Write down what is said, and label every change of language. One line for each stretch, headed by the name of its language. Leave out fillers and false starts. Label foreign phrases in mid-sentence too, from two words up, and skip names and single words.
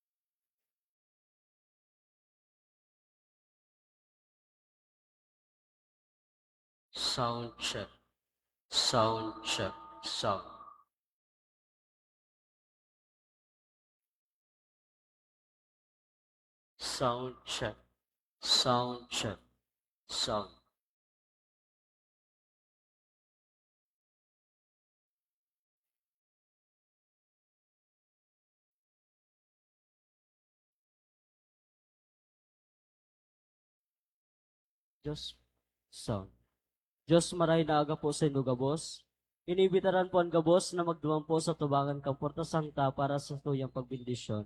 English: Sound check. Sound check. Sound. Sound check. Sound check. sound.
Bikol: Diyos, sound. Diyos maray na aga po sa inyo, gabos. Inibitaran po ang gabos na magduman po sa tubangan kang Porta Sangta para sa tuyang pagbindisyon.